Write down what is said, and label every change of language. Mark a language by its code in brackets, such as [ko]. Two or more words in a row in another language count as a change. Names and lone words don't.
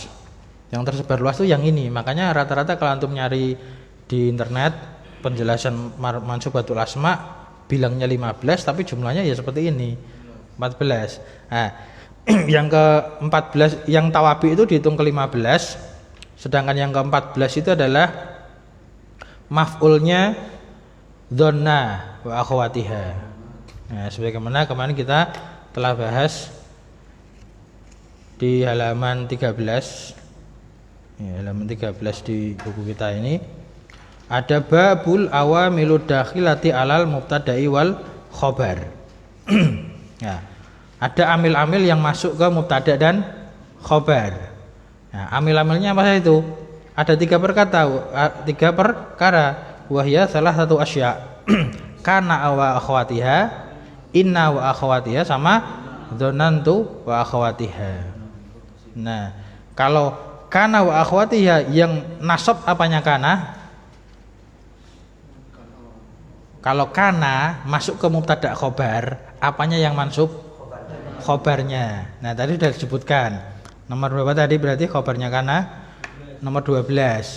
[id] Yang tersebar luas itu yang ini. Makanya rata-rata kalau antum nyari di internet penjelasan [ar] منصوبات الأسماء [id] bilangnya 15 tapi jumlahnya ya seperti ini, 14. Nah, yang ke-14 yang tawabi itu dihitung ke-15, sedangkan yang ke-14 itu adalah maf'ulnya [ar] ظن وأخواتها. [id] Nah, sebagaimana kemarin kita telah bahas di halaman 13. Ya, halaman 13 di buku kita ini ada [ar] باب العوامل الداخلة على المبتدأ والخبر. [id] Ya, ada amil-amil yang masuk ke mubtada dan khobar. Nah, amil-amilnya apa itu? Ada tiga perkara. Wahya salah satu asya. [ar] كان وأخواتها، إن وأخواتها, [id] sama [ar] ظننت وأخواتها. [id] Nah, kalau [ar] كان وأخواتها [id] yang nasab apanya kana? Kalau kana masuk ke [ar] مبتدأ خبر, [id] apanya yang mansub? Khobarnya. Nah, tadi sudah disebutkan. Nomor berapa tadi berarti khobarnya kana? Nomor 12.